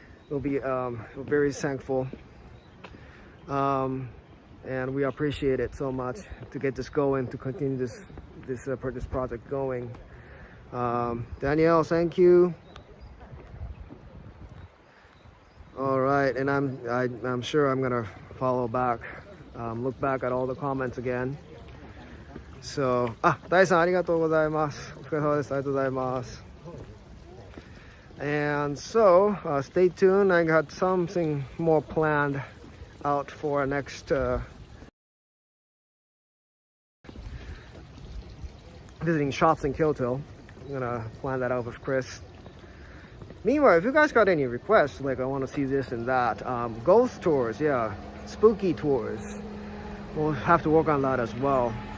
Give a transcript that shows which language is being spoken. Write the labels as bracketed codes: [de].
[en] We'll be very thankful, and we appreciate it so much to get this going, to continue this project going. Danielle, thank you. All right, and I'm sure I'm gonna follow back, look back at all the comments again. [ja] So, 大さんありがとうございます。お疲れ様です。ありがとうございます。 [en] And so, stay tuned. I got something more planned out for our next visiting shops in Kyoto. I'm gonna plan that out with Chris. Meanwhile, if you guys got any requests, like I want to see this and that, ghost tours, yeah, spooky tours, we'll have to work on that as well.